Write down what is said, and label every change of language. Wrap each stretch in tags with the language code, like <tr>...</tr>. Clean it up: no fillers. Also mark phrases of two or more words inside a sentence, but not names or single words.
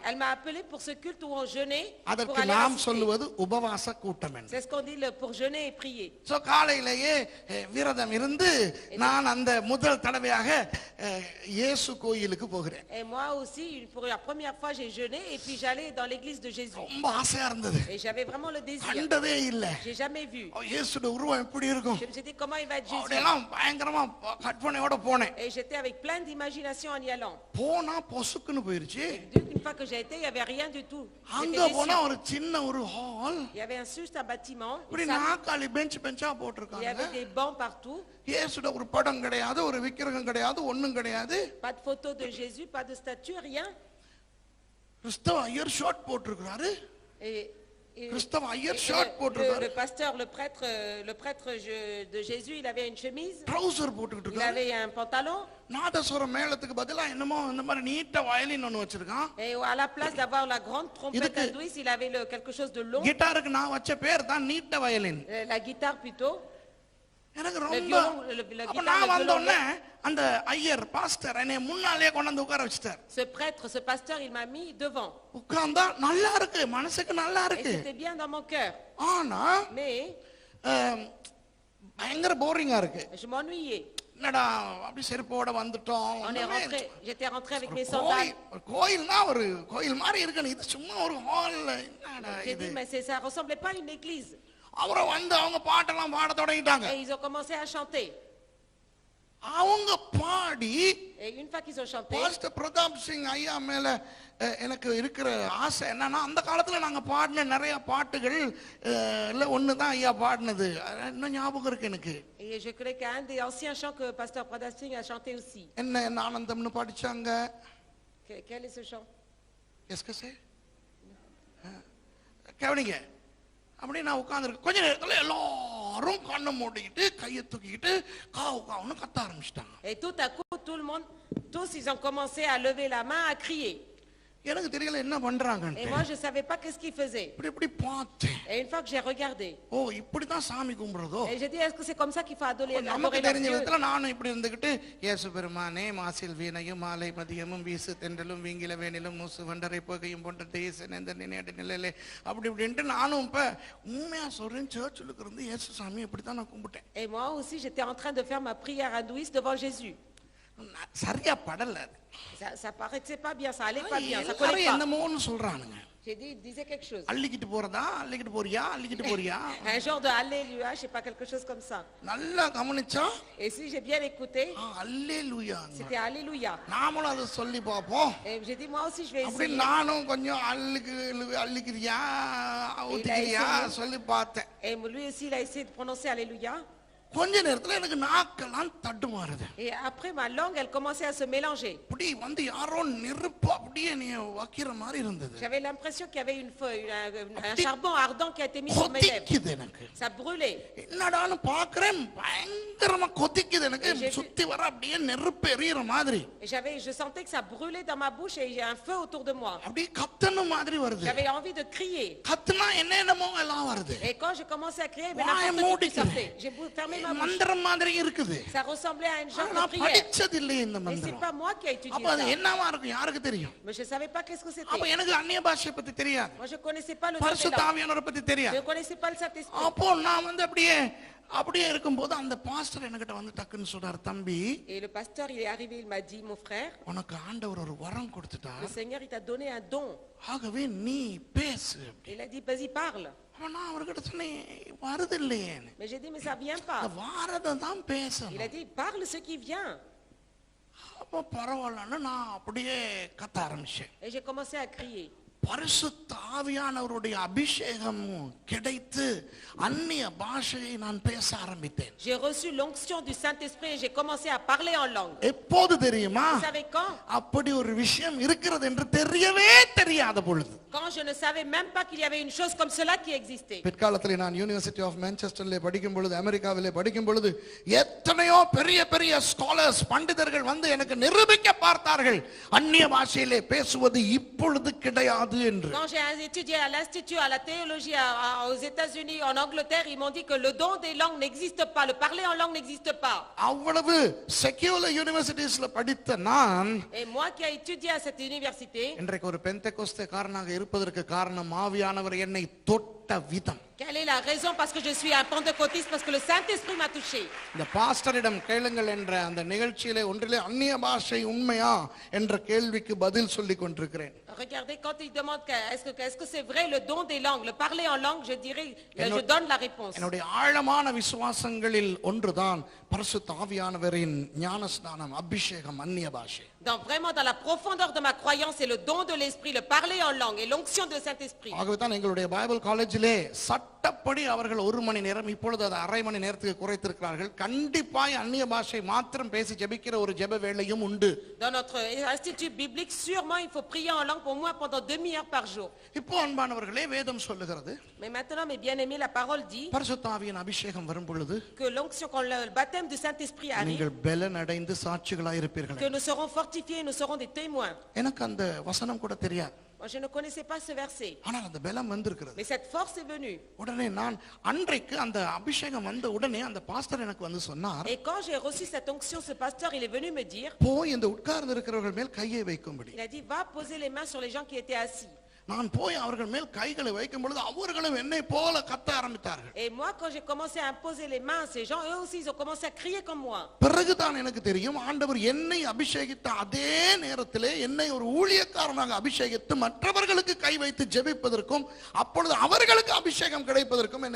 <fr>Elle m'a appelé pour ce culte où on jeûnait pour</fr> <ta>அதற்கு</ta> <fr>aller</fr> <ta>நாம்</ta> <fr>assister.</fr> <ta>சொல்லுவது உபவாச கூட்டம் என்று.</ta> <fr>C'est ce qu'on dit pour jeûner et prier.</fr> <ta>சோ காலையிலேயே விரதம் இருந்து நான் அந்த முதல் தடவையாக இயேசு கோயிலுக்கு போகிறேன்.</ta> <fr>Et moi aussi, pour la première fois, j'ai jeûné et puis j'allais dans l'église de Jésus.</fr> <ta>ரொம்ப ஆசையா இருந்தது.</ta> <fr>Et j'avais vraiment le désir.</fr> <ta>கண்டதே இல்ல.</ta> <fr>J'ai jamais vu.</fr> <ta>இயேசுவோட உருவம் எப்படி இருக்கும்?</ta> <fr>Je me suis dit, comment il va être Jésus?</fr> <ta>அப்படியெல்லாம் பயங்கரமா கற்பனையோட போனேன்.</ta> <fr>Et j'étais avec plein d'imagination en y allant.</fr> <ta>போனா பொசுக்குன்னு போயிருச்சு.</ta> <fr>Une fois que j'ai été, il n'y avait rien du tout.</fr> <ta>அங்க</ta> <fr>J'étais</fr> <ta>போனா</ta> <fr>déçue.</fr> <ta>ஒரு சின்ன ஒரு ஹால்.</ta> <fr>Il y avait juste un bâtiment.</fr> <ta>இப்படி</ta> <fr>Une salle.</fr> <ta>நாக்காளி பெஞ்சா</ta> <fr>Il y</fr> <ta>போட்டிருக்காங்க.</ta> <fr>avait des bancs partout.</fr> <ta>இயேசுட ஒரு படம் கிடையாது, ஒரு விக்கிரகம் கிடையாது, ஒண்ணும் கிடையாது.</ta> <fr>Pas de photo de Jésus, pas de statue, rien.</fr> <ta>கிறிஸ்தவ ஐயர் ஷார்ட் போட்டிருக்கிறாரு.</ta> <fr>Et</fr> <ta>கிறிஸ்தவ ஐயர்</ta> <fr>le,</fr> <ta>ஷார்ட் போட்டிருக்காரு.</ta> <fr>le pasteur, le prêtre de Jésus, il avait une chemise.</fr> <ta>ட்ரவுசர் போட்டுக்கிட்டு</ta> <fr>Il</fr> <ta>இருக்காரு.</ta> <fr>avait un pantalon.</fr> <ta>நாதஸ்வரம் மேளத்துக்கு பதிலா என்னமோ இந்த மாதிரி நீட்ட வயலின் ஒன்னு வச்சிருக்கான்.</ta> <fr>Et à la place d'avoir la grande trompette</fr> <ta>இதுக்கு-</ta> <fr>hindouiste, il avait quelque chose de long.</fr> <ta>கிட்டாருக்கு நான் வச்ச பேர் தான் நீட்ட வயலின்.</ta> <fr>La guitare plutôt.</fr> <ta>எனக்கு</ta> <fr>Le</fr> <ta>ரொம்ப</ta> <fr>violon, le</fr> <ta>அப்ப</ta> <fr>guitare,</fr> <ta>நான்</ta> <fr>le</fr> <ta>வந்த</ta> <fr>violon.</fr> <ta>உடனே அந்த ஐயர் பாஸ்டர் என்னை முன்னாலே கொண்டு வந்து உட்கார வச்சிட்டார்.</ta> <fr>Ce prêtre, ce pasteur, il m'a mis devant.</fr> <ta>உட்கார்ந்தா நல்லா இருக்கு, மனசுக்கு நல்லா</ta> <fr>Et</fr> <ta>இருக்கு.</ta> <fr>c'était bien dans mon cœur.</fr> <ta>ஆனா</ta> <fr>Mais</fr> <ta>பயங்கர போரிங்கா இருக்கு.</ta> <fr>je m'ennuyais.</fr> <ta>என்னடா அப்படி செருப்போட வந்துட்டோம்.</ta> <fr>J'étais rentré avec mes</fr> <ta>ஒரு</ta> <fr>sandales.</fr> <ta>கோயில்னா ஒரு கோயில் மாதிரி இருக்கணும், இது சும்மா ஒரு ஹால்ல என்னடா</ta> <fr>J'ai</fr> <ta>இது.</ta> <fr>dit, mais ça ressemblait pas à une église.</fr> <ta>அப்புறம் வந்து அவங்க பாட்டெல்லாம் பாட தொடங்கிட்டாங்க.</ta> <fr>Et ils ont commencé à chanter.</fr> <ta>அவங்க பாடி</ta> <fr>Et une fois qu'ils ont chanté,</fr> <ta>பாஸ்டர் பிரதாப் சிங் ஐயா மேல எனக்கு இருக்கிற ஆசை என்னன்னா, அந்த காலத்துல நாங்க பாடின நிறைய பாட்டுகள் இல்ல ஒண்ணுதான் ஐயா பாடினது, இன்னும் ஞாபகம் இருக்கு எனக்கு.</ta> <fr>et je connais qu'un des anciens chants que pasteur Pradap Singh a chanté aussi.</fr> <ta>என்ன ஆனந்தம்னு படிச்சாங்க.</ta> <fr>Quel est ce chant?</fr> <ta>எஸ்கே கவனிங்க. அப்படி நான் உட்கார்ந்துருக்கேன். கொஞ்ச நேரத்துல எல்லாரும் கண்ணை மூடிக்கிட்டு கையை தூக்கிக்கிட்டு காவு காவுன்னு கத்த ஆரம்பிச்சிட்டாங்க.</ta> <fr>Et tout à coup, tout le monde, tous ils ont commencé à lever la main, à crier.</fr> <ta>எனக்கு தெரியல என்ன</ta> <fr>Et</fr> <ta>பண்றாங்கன்னு.</ta> <fr>moi, je savais pas qu'est-ce qu'ils faisaient.</fr> <ta>இப்படி பார்த்தேன்.</ta> <fr>Et une fois que j'ai regardé,</fr> <ta>ஓ இப்படிதான் சாமி கும்பிடுறதோ.</ta> <fr>et j'ai dit, est-ce que c'est comme ça qu'il faut adorer</fr> <ta>நமக்கு</ta> <fr>leur</fr> <ta>தெரிஞ்ச</ta> <fr>Dieu?</fr> <ta>விதத்துல நானும் இப்படி இருந்துகிட்டு, இயேசு பெருமானே மாசில் வீணையும் மாலை மதியமும் வீசு தென்றலும் வீங்கில வேணிலும் மூசு வண்டரை புகையும் போன்ற தேச நெந்த நினைடு நிலையிலே அப்படி இப்படின்ட்டு நானும் இப்ப உண்மையா சொல்றேன், சர்ச்சில் இருந்து இயேசு சாமி இப்படித்தான் நான் கும்பிட்டேன்.</ta> <fr>Et moi aussi, j'étais en train de faire ma prière hindouiste devant Jésus.</fr> <ta>சரியா படல.</ta> <fr>Ça paraissait pas bien, ça allait pas bien, ça</fr> <ta>எல்லாரும்</ta> <fr>collait pas.</fr> <ta>என்னமோன்னு சொல்றானுங்க.</ta> <fr>J'ai dit, il disait quelque chose.</fr> <ta>அள்ளிக்கிட்டு போறதா, அள்ளிக்கிட்டு போறியா, அள்ளிக்கிட்டு போறியா.</ta> <fr>Un genre de Alléluia, je sais pas, quelque chose comme ça.</fr> <ta>நல்லா கவனிச்சா</ta> <fr>Et si j'ai bien écouté,</fr> <ta>அல்லேலூயா.</ta> <fr>c'était Alléluia.</fr> <ta>நாமளும் அதை சொல்லி பார்ப்போம்.</ta> <fr>Et j'ai dit, moi aussi, je vais</fr> <ta>அப்படி</ta> <fr>essayer.</fr> <ta>நானும் கொஞ்சம் அள்ளிக்கிறியா ஊத்திக்கிறியா சொல்லி பார்த்தேன்.</ta> <fr>Et lui aussi, il a essayé de prononcer Alléluia.</fr> <ta>கொஞ்ச நேரத்துல எனக்கு நாக்கெல்லாம் தட்டுமாறுது.</ta> <fr>Et après, ma langue, elle commençait à se mélanger.</fr> <ta>அப்படி வந்து யாரோ நெருப்பு அப்படியே நீ வைக்கிற மாதிரி இருந்தது.</ta> <fr>J'avais l'impression qu'il y avait un charbon ardent qui a été mis sur mes lèvres.</fr> <ta>கொதிக்குது எனக்கு.</ta> <fr>Ça brûlait.</fr> <ta>என்னடான்னு பாக்குறேன், பயங்கரமா கொதிக்குது எனக்கு. சுத்தி வர அப்படியே நெருப்பு எரியுற மாதிரி.</ta> <fr>Et je sentais que ça brûlait dans ma bouche et j'ai un feu autour de moi.</fr> <ta>அப்படியே கத்தணும் மாதிரி வருது.</ta> <fr>J'avais envie de crier.</fr> <ta>கத்துனா என்னென்னமோ எல்லாம் வருது.</ta> <fr>Et quand j'ai commencé à crier, mais</fr> <ta>வாயை</ta> <fr>n'importe qui</fr> <ta>மூடிக்கிறேன்.</ta> <fr>sortait. J'ai fermé ma bouche.</fr> <ta>மந்திரம் மாதிரி இருக்குது.</ta> <fr>Ça ressemblait à une genre de</fr> <ta>நான்</ta> <fr>prière.</fr> <ta>படிச்சது இல்லை இந்த</ta> <fr>Et c'est</fr> <ta>மந்திரம்.</ta> <fr>pas moi qui ai étudié</fr> <ta>அப்ப அது</ta> <fr>ça.</fr> <ta>என்னவா இருக்கும் யாருக்கு தெரியும்?</ta> <fr>Mais je savais pas qu'est-ce que</fr> <ta>அப்ப</ta> <fr>c'était.</fr> <ta>எனக்கு அந்நிய பாஷையை பத்தி தெரியாது,</ta> <fr>Moi, je connaissais pas le</fr> <ta>பரிசுத்த</ta> <fr>Saint-Esprit.</fr> <ta>ஆவியானவரை பத்தி</ta> <fr>Je</fr> <ta>தெரியாது.</ta> <fr>ne connaissais pas le Saint-Esprit.</fr> <ta>அப்போ நான் வந்து அப்படியே இருக்கும்போது அந்த பாஸ்டர் என்கிட்ட வந்து டக்குன்னு சொன்னார், தம்பி</ta> <fr>Et le pasteur, il est arrivé, il m'a dit, mon frère,</fr> <ta>உனக்கு ஆண்டவர் ஒரு வரம் கொடுத்துட்டார்,</ta> <fr>le Seigneur, il t'a donné un don.</fr> <ta>ஆகவே நீ பேசு.</ta> <fr>Il a dit, vas-y, parle.</fr> <ta>அப்ப நான் அவர்கிட்ட சொன்னேன், வருது இல்லையேன்னு.</ta> <fr>Mais j'ai dit, mais ça vient pas.</fr> <ta>வாரதான் தான்</ta> <fr>Il a</fr> <ta>பேசணும்.</ta> <fr>dit, parle ce qui vient.</fr> <ta>அப்ப பரவாயில்லன்னு நான் அப்படியே கத்த ஆரம்பிச்சேன்.</ta> <fr>Et j'ai commencé à crier.</fr> <ta>பரிசுத்த ஆவியானவருடைய அபிஷேகம் கிடைத்து அந்நிய பாஷையை நான் பேச ஆரம்பித்தேன்.</ta> <fr>J'ai reçu l'onction du Saint-Esprit et j'ai commencé à parler en langue.</fr> <ta>எப்போது தெரியுமா?</ta> <fr>Vous savez quand?</fr> <ta>அப்படி ஒரு விஷயம் இருக்கிறது என்று தெரியவே தெரியாத பொழுது.</ta> <fr>Quand je ne savais même pas qu'il y avait une chose comme cela qui existait.</fr> <ta>பிற்காலத்தில் நான் யூனிவர்சிட்டி ஆஃப் மான்செஸ்டர்ல படிக்கும் பொழுது, அமெரிக்காவிலே படிக்கும் பொழுது எத்தனையோ பெரிய பெரிய ஸ்காலர்ஸ், பண்டிதர்கள் வந்து எனக்கு நிரூபிக்க பார்த்தார்கள் அந்நிய பாஷையிலே பேசுவது இப்பொழுது கிடையாது என்று.</ta> <fr>Quand j'ai étudié à l'institut, à la théologie aux États-Unis, en Angleterre, ils m'ont dit que le don des langues n'existe pas, le parler en langue n'existe pas.</fr> <ta>அவ்வளவு</ta> <en>secular universitiesல</en> <ta>படித்த நான்,</ta> <fr>Et moi qui ai étudié à cette université,</fr> <ta>இன்றைக்கு ஒரு பெந்தெகோஸ்தேக்காரனாக இருப்பதற்கு காரணம் ஆவியானவர் என்னை தொட்ட விதம்.</ta> <fr>quelle est la raison? Parce que je suis un pentecôtiste, parce que le Saint-Esprit m'a touché.</fr> <ta>இந்த பாஸ்டரிடம் கேளுங்கள் என்ற அந்த நிகழ்ச்சியிலே ஒன்றிலே அந்நிய பாஷை உண்மையா என்ற கேள்விக்கு பதில் சொல்லிக் கொண்டிருக்கிறேன்.</ta> <fr>Regardez, quand il demande est-ce que c'est vrai le don des langues, le parler en langue, je dirais, je donne la réponse.</fr> <ta>என்னுடைய ஆழமான விசுவாசங்களில் ஒன்றுதான் பரிசுத்த ஆவியானவரின் ஞானஸ்நானம், அபிஷேகம், அந்நிய பாஷை.</ta> <fr>Vraiment dans la profondeur de ma croyance, c'est le don de l'esprit, le parler en langue et l'onction de Saint-Esprit.</fr> <ta>ஆகவே தான் எங்களுடைய</ta> <en>Bible collegeலே</en> <ta>சட்டப்படி அவர்கள் 1 மணி நேரம், இப்பொழுது அது அரை மணி நேரத்துக்கு குறைத்திருக்கிறார்கள். கண்டிப்பாய் அந்நிய பாஷை மாத்திரம் பேசி ஜெபிக்கிற ஒரு ஜெப வேளையும் உண்டு.</ta> <fr>Dans notre institut biblique, sûrement il faut prier en langue au moins pendant 2 demi-heures par jour.</fr> <ta>இப்போ அன்பானவர்களே, வேதம் சொல்லுகிறது,</ta> <fr>Mais maintenant, mes bien-aimés, la parole dit</fr> <ta>பரிசுத்த ஆவியின் அபிஷேகம் வரும் பொழுது</ta> <fr>que l'onction, quand le baptême du Saint-Esprit arrive,</fr> <ta>நீங்கள் பலன் அடைந்து சாட்சிகளாய் இருப்பீர்கள்.</ta> <fr>que nous serons fortifiés et nous serons des témoins.</fr> <ta>எனக்கு அந்த வசனம் கூட தெரியாது.</ta> <fr>Moi, je ne connaissais pas ce verset,</fr> <ta>ஆனால் அந்த பலம் வந்திருக்கிறது.</ta> <fr>mais cette force est venue.</fr> <ta>உடனே நான் அன்றைக்கு அந்த அபிஷேகம் வந்த உடனே அந்த பாஸ்டர் எனக்கு வந்து சொன்னார்,</ta> <fr>Et quand j'ai reçu cette onction, ce pasteur, il est venu me dire,</fr> <ta>போய் இந்த உட்கார்ந்து இருக்கிறவர்கள் மேல் கையை வைக்கும்படி.</ta> <fr>il a dit, va poser les mains sur les gens qui étaient assis.</fr> <ta>நான் போய் அவர்கள் மேல் கைகளை வைக்கும் பொழுது அவர்களும் என்னை போல கத்த ஆரம்பித்தார்கள்.</ta> <fr>Et moi, quand j'ai commencé à imposer les mains à ces gens, eux aussi, ils ont commencé à crier comme moi.</fr> <ta>பிறகுதான் எனக்கு தெரியும், ஆண்டவர் என்னை அபிஷேகித்த அதே நேரத்திலே என்னை ஒரு ஊழியக்காரனாக அபிஷேகித்து மற்றவர்களுக்கு கை வைத்து ஜெபிப்பதற்கும் அப்பொழுது அவர்களுக்கு அபிஷேகம் கிடைப்பதற்கும் என்னை</ta>